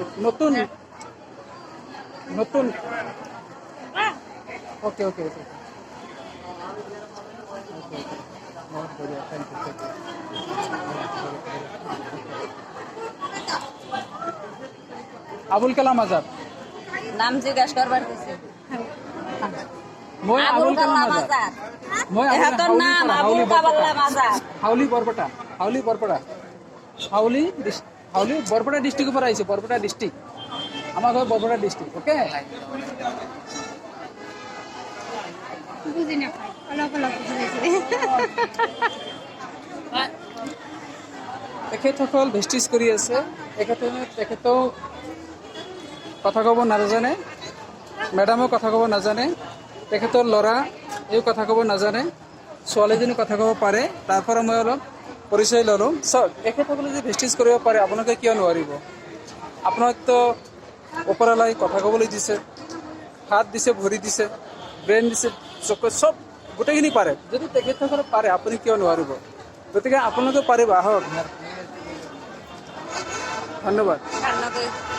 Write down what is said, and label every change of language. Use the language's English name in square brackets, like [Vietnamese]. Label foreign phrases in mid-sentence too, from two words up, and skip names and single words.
[Assamese] নতুন নতুন [English] okay okay okay [Hindi] बहुत बढ़िया [English] thank you [Assamese] আবুল কালাম আজাদ [Bangla] নাম জিজ্ঞাসা করবার কইছে। [Assamese] মই আবুল আবুল কালাম কালাম আজাদ আজাদ। মই [Bangla] এহাতর নাম আবুল কালাম আজাদ। হাউলি বরপেটা হাউলি বরপেটা ডিস্ট্রিক্ট উপর আইছে বরপেটা ডিস্ট্রিক্ট আমার ঘর বরপেটা ডিস্ট্রিক্ট ওকে বুঝি না ভাই অলপ অলপ বুঝাইছে [Assamese] তেখেতসকল ভেষ্টিজ কৰি আছে তেখেতেও কথা ক'ব নাজানে মেডামেও কথা ক'ব নাজানে তেখেতৰ ল'ৰা এই কথা ক'ব নাজানে ছোৱালীজনী কথা ক'ব পাৰে তাৰ পৰা মই অলপ পৰিচয় ল'লোঁ চাওক তেখেতসকলে যদি ভেষ্টিজ কৰিব পাৰে আপোনালোকে কিয় নোৱাৰিব আপোনাকতো ওপৰৱালাই কথা ক'বলৈ দিছে হাত দিছে ভৰি দিছে ব্ৰেইন দিছে চকু চব গোটেইখিনি পাৰে যদি তেখেতসকলে পাৰে আপুনি কিয় নোৱাৰিব গতিকে আপোনালোকে পাৰিব আহক ধন্যবাদ।